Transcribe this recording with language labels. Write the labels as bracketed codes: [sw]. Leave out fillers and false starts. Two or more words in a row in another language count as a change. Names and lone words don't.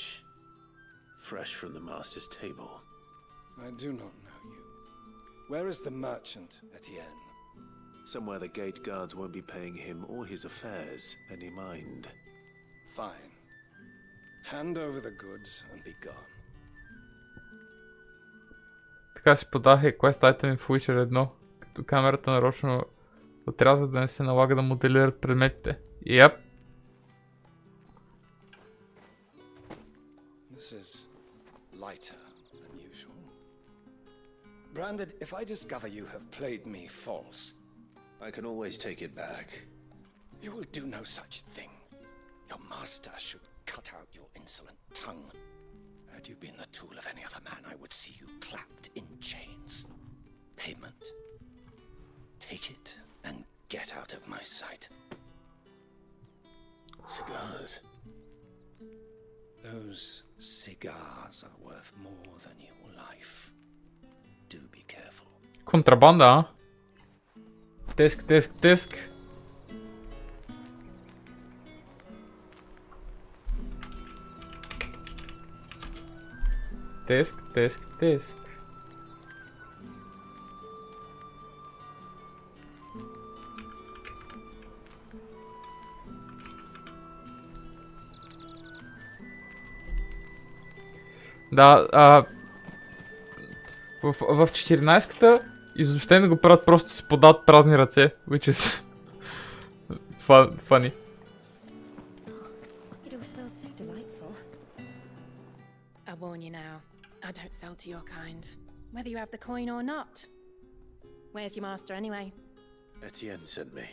[en] Fresh from the master's table. I do not know you. Where is the merchant, Etienne? Somewhere the gate guards won't be paying him or his affairs any mind. Fine. Hand over the goods and be gone. [bg] Така си подах и [en] quest item [bg] в Witcher 1, като камерата нарочно отрязва да не се налага да моделират предметите. [en] Yep. This is lighter than usual. Branded, if I discover you have played me false, I can always take it back. You will do no such thing. Your master should cut out your insolent tongue. Had you been the tool of any other man, I would see you clapped in chains. Payment. Take it and get out of my sight. Cigars. Those cigars are worth more than your life. Do be careful. [bg] Контрабанда, а? Теск. Теск. Да, в 14-ката изобщено го правят, просто си подават празни ръце, [en] which is funny. It all smells so delightful. I warn you now, I don't sell to your kind, whether you have the coin or not. Where's your master anyway? Etienne sent me.